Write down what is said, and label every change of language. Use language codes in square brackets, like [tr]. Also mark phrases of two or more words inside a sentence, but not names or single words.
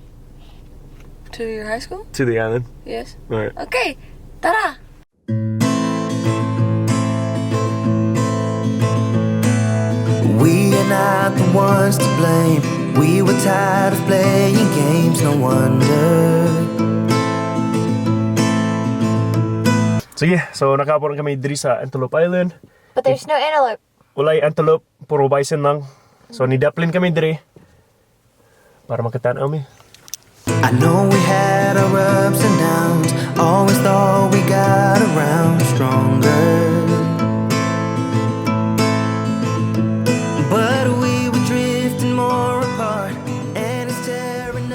[en] To your high school? To the island. Yes. Alright. Okay, tara! We are not the ones to blame. We were tired of playing games, no wonder. [ceb] Sige, so nakapon kami diri sa Antelope Island. [en] But there's no antelope. [ceb] Walay antelope, puro bison lang. So nidaplin kami diri para makatanaw mi. [en] I know we had our ups and downs. Always thought we got around stronger. But we were drifting more apart, and it's tearing up.